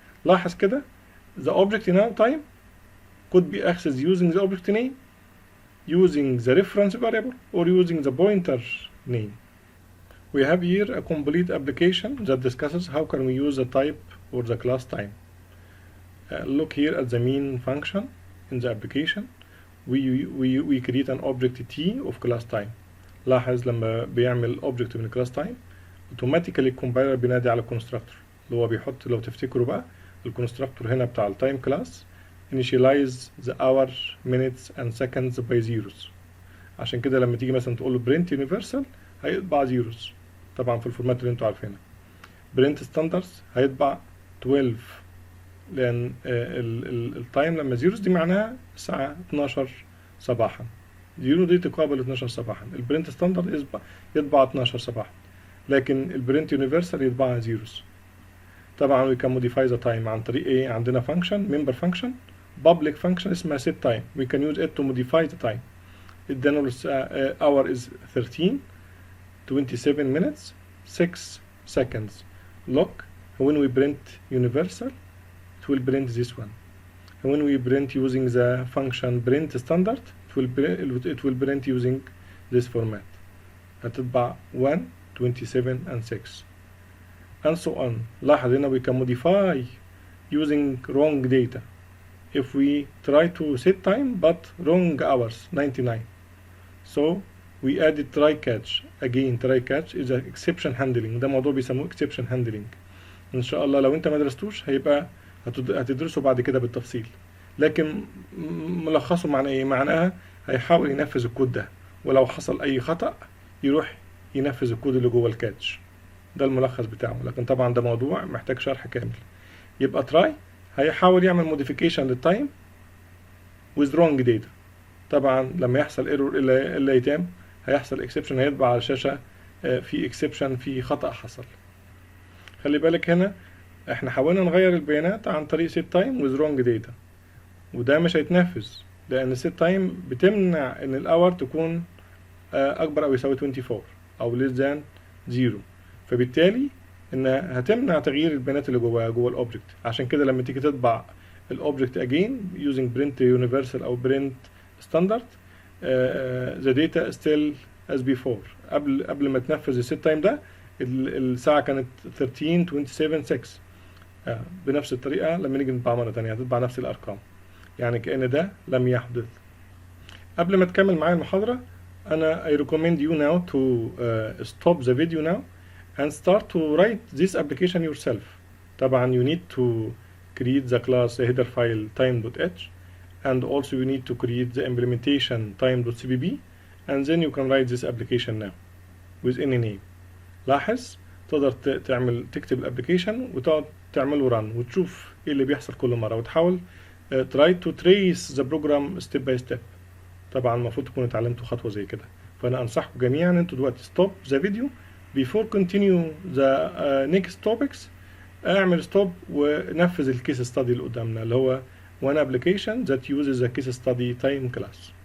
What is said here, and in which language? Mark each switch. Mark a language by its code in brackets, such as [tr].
[ar] لاحظ كده [en] the object now time could be accessed using the object name, using the reference variable, or using the pointer name. We have here a complete application that discusses how can we use the type or the class time. Look here at the main function in the application. We create an object T of class time. [ar] لاحظ لما بيعمل object من class time automatically الكومبايلر بينادي على الكونستراكتور اللي هو بيحط، لو تفتكروا بقى الكونستراكتور هنا بتاع التايم كلاس [en] initialize the hour minutes and seconds by zeros. [ar] عشان كده لما تيجي مثلا تقول له print universal هيطبع zeros طبعا في الفورمات اللي انتوا عارفينها. print standards هيطبع 12 لان التايم لما zeros دي معناها الساعة 12 صباحا. زيرو دي تقابل 12 صباحا. البرنت ستاندرد يطبع 12 صباحا، لكن البرنت يونيفرسال يطبعها زيروز. طبعا [en] we can modify the time [ar] عن طريق ايه؟ عندنا function member function public function اسمها set time. [en] we can use it to modify the time. [ar] ادانا [en] hour is 13 27 minutes 6 seconds. Look, when we print universal it will print this one. When we print using the function print standard it will print using this format. [ar] هتطبع [en] 1 27 and 6 and so on. [ar] لاحظ هنا [en] we can modify using wrong data. If we try to set time but wrong hours 99, so we added try catch. Again try catch is an exception handling. [ar] ده موضوع بيسموه exception handling. ان شاء الله لو انت ما درستوش هيبقى هتدرسه بعد كده بالتفصيل، لكن ملخصه معناه ايه؟ معناها هيحاول ينفذ الكود ده، ولو حصل اي خطأ يروح ينفذ الكود اللي جوه الكاتش. ده الملخص بتاعه، لكن طبعا ده موضوع محتاج شرح كامل. يبقى تراي هيحاول يعمل موديفيكيشن للتايم [en] with wrong data. [ar] طبعا لما يحصل ايرور الا يتم هيحصل اكسبشن، هيطبع على الشاشة في اكسبشن، في خطأ حصل. خلي بالك هنا احنا حاولنا نغير البيانات عن طريق set time [en] with wrong data، [ar] وده مش هيتنفذ لان set time بتمنع ان الاور تكون اكبر او يساوي 24 او [en] less than 0، [ar] فبالتالي انها هتمنع تغيير البيانات اللي جوه الاوبجكت. عشان كده لما تيجي تطبع الاوبجكت [en] again using print universal او print standard the data still as before. [ar] قبل ما تنفذ الست تايم ده الساعة كانت 13 27 6. بنفس الطريقة لما نيجي نطبع مرة تانية هتطبع نفس الأرقام، يعني كأن ده لم يحدث. قبل ما تكمل معايا المحاضرة أنا [en] I recommend you now to stop the video now and start to write this application yourself. طبعا you need to create the class header file time.h and also you need to create the implementation time.cpp and then you can write this application now with any name. [ar] لاحظ تقدر تكتب الابليكيشن وتقعد تعمله run وتشوف ايه اللي بيحصل كل مرة وتحاول [en] try to trace the program step by step. [ar] طبعا المفروض تكونوا اتعلمتوا خطوة زي كده، فأنا أنصحكم جميعا انتوا دلوقتي [en] stop the video before continue the next topics. [ar] اعمل ستوب ونفذ الكيس ستادي اللي قدامنا اللي هو [en] one application that uses a case study time class.